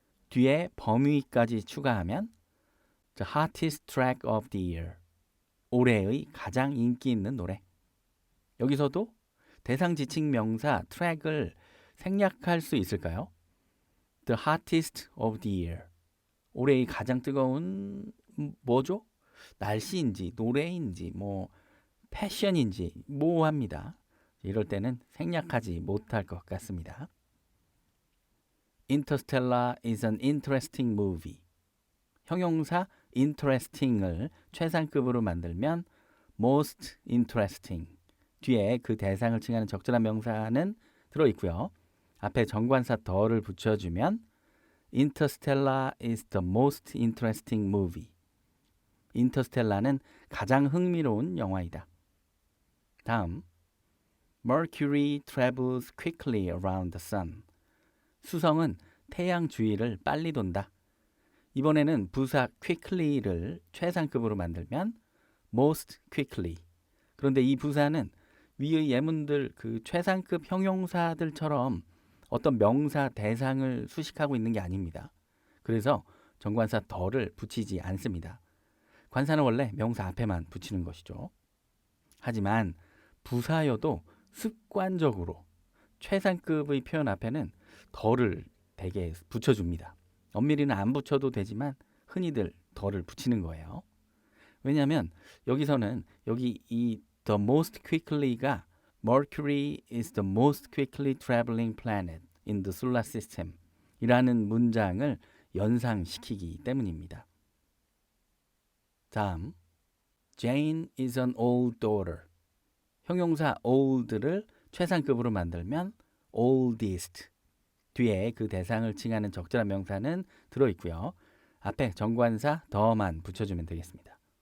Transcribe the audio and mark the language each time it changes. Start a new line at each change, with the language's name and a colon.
Korean: 뒤에 범위까지 추가하면
English: the hottest track of the year.
Korean: 올해의 가장 인기 있는 노래. 여기서도 대상 지칭 명사 트랙을 생략할 수 있을까요?
English: The hottest of the year.
Korean: 올해의 가장 뜨거운 뭐죠? 날씨인지 노래인지 뭐 패션인지 모호합니다. 이럴 때는 생략하지 못할 것 같습니다.
English: Interstellar is an interesting movie.
Korean: 형용사 interesting을 최상급으로 만들면
English: most interesting.
Korean: 뒤에 그 대상을 칭하는 적절한 명사는 들어있고요. 앞에 정관사 더를 붙여주면
English: Interstellar is the most interesting movie.
Korean: 인터스텔라는 가장 흥미로운 영화이다.
English: 다음, Mercury travels quickly around the sun.
Korean: 수성은 태양 주위를 빨리 돈다. 이번에는 부사 quickly를 최상급으로 만들면
English: most quickly.
Korean: 그런데 이 부사는 위의 예문들 그 최상급 형용사들처럼 어떤 명사 대상을 수식하고 있는 게 아닙니다. 그래서 정관사 더를 붙이지 않습니다. 관사는 원래 명사 앞에만 붙이는 것이죠. 하지만 부사여도 습관적으로 최상급의 표현 앞에는 더를 대개 붙여줍니다. 엄밀히는 안 붙여도 되지만 흔히들 더를 붙이는 거예요. 왜냐하면 여기서는 여기 이
English: the most quickly가 Mercury is the most quickly traveling planet in the solar system
Korean: 이라는 문장을 연상시키기 때문입니다.
English: 다음, Jane is an old daughter.
Korean: 형용사 old를 최상급으로 만들면 oldest. 뒤에 그 대상을 칭하는 적절한 명사는 들어있고요. 앞에 정관사 더만 붙여주면 되겠습니다.